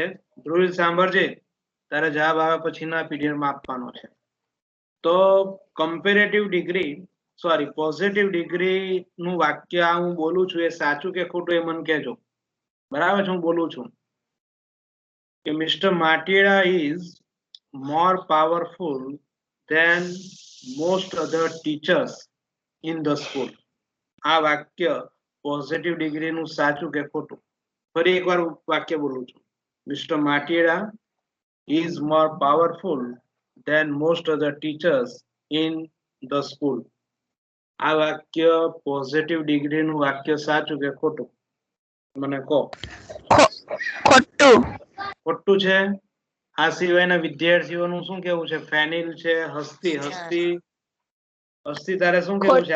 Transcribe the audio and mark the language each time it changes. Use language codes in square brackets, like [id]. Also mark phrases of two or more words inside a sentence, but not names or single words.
[gu] ધ્રુવ સાંભળજે, તારે જવાબ આવે પછીના પીરિયડમાં આપવાનો છે. તો [en] comparative degree sorry positive degree [gu] નું વાક્ય હું બોલું છું એ સાચું કે ખોટું એ મને કહેજો. બરાબર છે? હું બોલું છું કે [en] મિસ્ટર માટીડા is more powerful than most other teachers in the school. [gu] આ વાક્ય [en] positive degree [gu] નું સાચું કે ખોટું? ફરી એકવાર વાક્ય બોલું છું. [en] મિસ્ટર માટીડા is more powerful than most other teachers in the school. [gu] આ વાક્ય [en] positive degree [gu] નું વાક્ય સાચું કે ખોટું? મને કહો. ખોટું છે. આ સિવાયના વિદ્યાર્થીઓનું શું કેવું છે? ફેનિલ છે, હસ્તી તારે શું કેવું છે?